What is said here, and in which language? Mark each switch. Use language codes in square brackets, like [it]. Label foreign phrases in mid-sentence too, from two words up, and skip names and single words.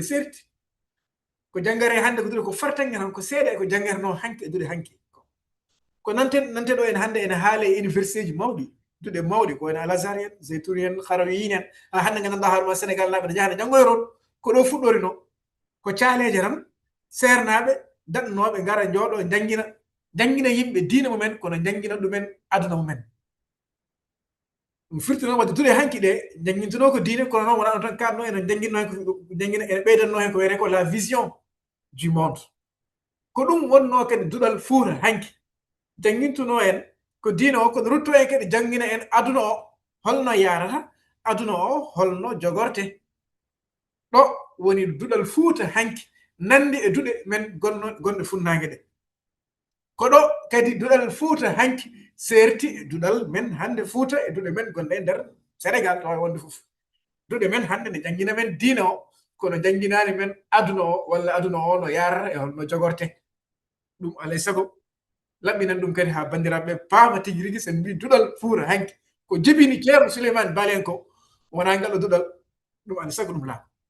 [ff] serti ko jangare hande ko duɗe ko fartange tan ko seeɗa e ko jangare no hanki e duɗe hanki ko nante ɗo en hande ene haala e université ji mawɗi duɗe mawɗi ko woni al azhar en zeytoun en harawiyin en ha hande gandanɗa hoorema sénégal naɓe ne jahane janggoye toon ko ɗo fuɗɗori no ko caaleje tan seernaɓe daɗnoɓe ngara jooɗo jangguina yimɓe diina mumen kono jangguina ɗumen aduna mumen ɗum firti noon wadde duɗe hanki ɗe jangguintuno ko diine kono noon wona ɗon tan kanno ene jangguina ene ɓeydanno hen ko wiyete ko [fr] la vision du monde [ff] ko ɗum wonno kadi duɗal fuura hanki jangguintuno en ko diina o kono rutto en kadi jangguina en aduna o holno yarata aduna o holno jogorte ɗo woni duɗal Fuuta hanki nandi e duɗe men gonɗe funnague ɗe ko ɗo kadi duɗal Fuuta hanki serti e duɗal men hande Fuuta e duɗe men gonɗe e nder Sénégal tawa wonde fof duɗe men hande ne jangguina men diina o kono jangguinani men aduna o walla aduna o no yarata e holno jogorte ɗum alay saago laɓɓinan ɗum kadi ha bandiraɓe paama tigi rigui sen mbi duɗal Fuuta hanki ko jibini ceerno Souleymane Baal en ko wona ngal ɗo duɗal ɗum alay saago ɗum laaɓa